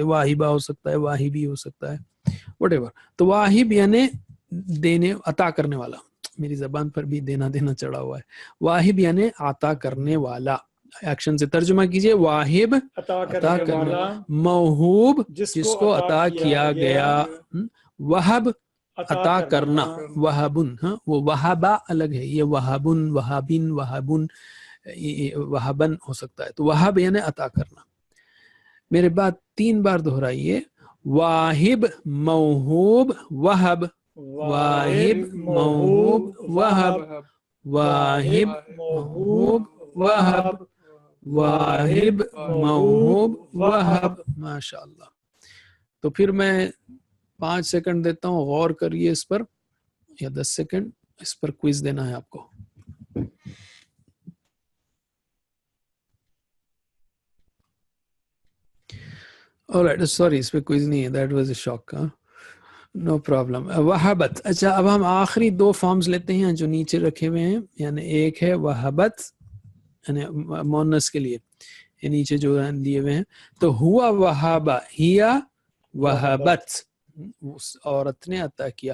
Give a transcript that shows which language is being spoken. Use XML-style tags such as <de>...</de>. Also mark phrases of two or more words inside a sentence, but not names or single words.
<ur>واہبہ ہو سکتا ہے، واہبی ہو سکتا ہے،</ur> <en>whatever.</en> <ur>تو واہب یعنی دینے عطا کرنے والا، میری زبان پر بھی دینا چڑھا ہوا ہے. واہب یعنی عطا کرنے والا. ایکشن سے ترجمہ کیجئے، واہب عطا عطا کرنے والا، موہوب جس جس کو عطا کیا گیا، وہب عطا کرنا، وہبن، ہاں وہ وہبا الگ ہے، یہ وہبن، وہابن، وہبن، وہبن ہو سکتا ہے. تو وہب یعنی عطا کرنا. میرے بات 3 بار دہرائیے،</ur> <ar>واہب، موہوب، وہب. واہب، موہوب، وہب. واہب، موہوب، وہب. واہب، موہوب، وہب. ماشاء اللہ.</ar> <ur>تو پھر میں 5 سیکنڈ دیتا ہوں، غور کریے اس پر، یا 10 سیکنڈ، اس پر کوئز دینا ہے آپ کو.</ur> <en>alright sorry</en> <ur>اس پہ کوئز نہیں ہے،</ur> <en>that was a shock. no problem. وہبت.</en> <ur>اچھا اب ہم آخری 2 فارمز لیتے ہیں جو نیچے رکھے ہوئے ہیں. یعنی ایک ہے وہبت، یعنی مونس کے لیے، یہ نیچے جو دیے ہوئے ہیں. تو</ur> <ar>ہوا وہابا، ہیا وہبت،</ar> <ur>اس عورت نے عطا کیا.</ur>